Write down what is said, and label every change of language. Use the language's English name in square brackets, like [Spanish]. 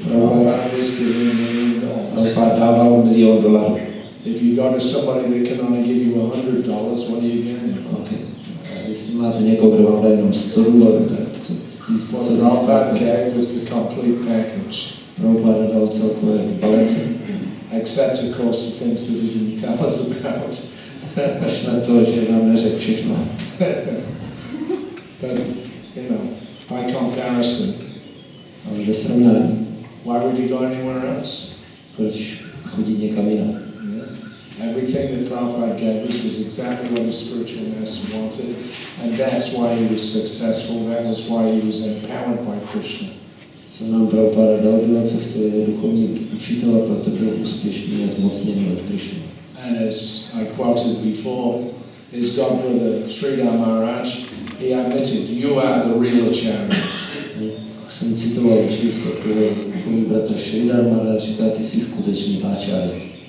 [English] Prabhupada was giving $1 million. [Czech] Prabhupada dával $1 milion. [English] If you go to somebody that can only give you $100, what are you getting? Okay. [Czech] Jestli máte někoho, kdo vám dá jenom $100, tak co [English] What Prabhupada gave was the complete package. [Czech] Prabhupada dal celkové balení. [English] Except, of course, the things that he didn't tell us about. [Czech] Až na to, že nám neřekl všechno. [English] But, you know, by comparison, [Czech] Ale ve srovnání, [English] why would you go anywhere else? [Czech] proč chodit někam jinam? [English] Yeah. Everything that Prabhupada gave us was exactly what his spiritual master wanted, and that's why he was successful. That was why he was empowered by Krishna. [Czech] Co nám Prabhupada dal, bylo, co chtěl jeho duchovní učitel, a proto byl úspěšný a zmocněný od Krishna. [English] And as I quoted before, his godbrother Srila Maharaj, he admitted, you are the real acharya. [Czech] Jsem citoval dřív takového duchovní bratra Srila Maharaj, říká, ty jsi skutečný acharya.